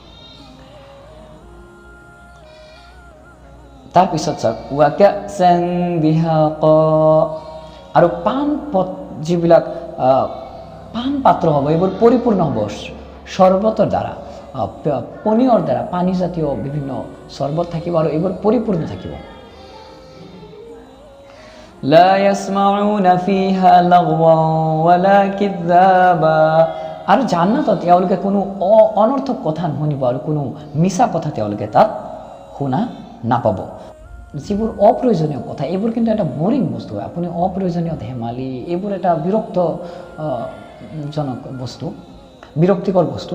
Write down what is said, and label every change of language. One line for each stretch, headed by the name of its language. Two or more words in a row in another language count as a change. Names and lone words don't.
Assamese: তাৰপিছত চাওক,
Arabic: وكأسا دهاقا,
Assamese: আৰু যিবিলাক পান পাত্ৰ হ'ব, এইবোৰ পৰিপূৰ্ণ হ'ব চৰ্বতৰ দ্বাৰা, পনীয়ৰ দ্বাৰা, পানীজাতীয় বিভিন্ন চৰ্বত থাকিব, আৰু এইবোৰ পৰিপূৰ্ণ থাকিব।
Arabic: لا يسمعون فيها لغوا ولا كذابا,
Assamese: আৰু জান্নাতত তেওঁলোকে কোনো অনৰ্থক কথা নুশুনিব, আৰু কোনো মিছা কথা তেওঁলোকে তাত শুনা নাপাব। যিবোৰ অপ্ৰয়োজনীয় কথা, এইবোৰ কিন্তু এটা বৰিং বস্তু হয়। আপুনি অপ্ৰয়োজনীয় ধেমালি, এইবোৰ এটা বিৰক্তিকৰ বস্তু।